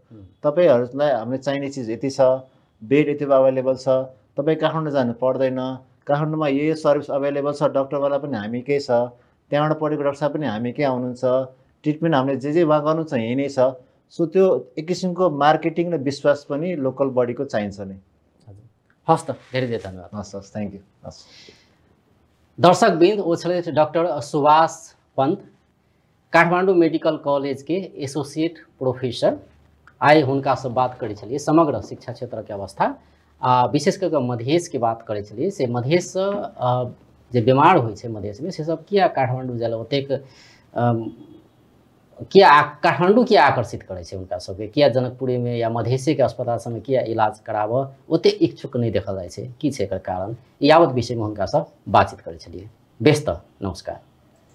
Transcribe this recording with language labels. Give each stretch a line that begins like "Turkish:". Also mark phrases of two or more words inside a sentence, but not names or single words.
Nepali: तपाईँहरूलाई हामीले चाहिने चिज यति छ, बेड यति अभाइलेबल छ, तपाईँ काठमाडौँ जानु पर्दैन, काठमाडौँमा यो सर्भिस अभाइलेबल छ, डक्टरवाला पनि हामीकै छ, त्यहाँबाट पढेको डाक्टर साहब पनि हामीकै आउनुहुन्छ, ट्रिटमेन्ट हामीले जे वहाँ गर्नु छ यही नै छ। सो त्यो एक किसिमको मार्केटिङ र विश्वास पनि लोकल बडीको चाहिन्छ नै। हस् त, धेरै धेरै धन्यवाद। हस्
English: thank you.
Nepali: हस्
Maithili: दर्शकबिंद, वो डॉक्टर सुभाष पंत, काठमांडू मेडिकल कॉलेज के
English: associate professor.
Maithili: आए हुनका से बात करे छलिए समग्र शिक्षा क्षेत्र के अवस्था, विशेष करके मधेश की बात करे छलिए से मधेश जे बीमार होइ छै मधेश में से सब किया काठमांडू जाल ओतेक किया काठमांडू किया आकर्षित करे छै उनका सबके, किया जनकपुरी में या मधेसी के अस्पताल सब में किया इलाज कराब ओते इच्छुक नहीं देखल जाए छै, की छै एकर कारण, यावत विषय में हुनका सब बातचीत करे छलिए।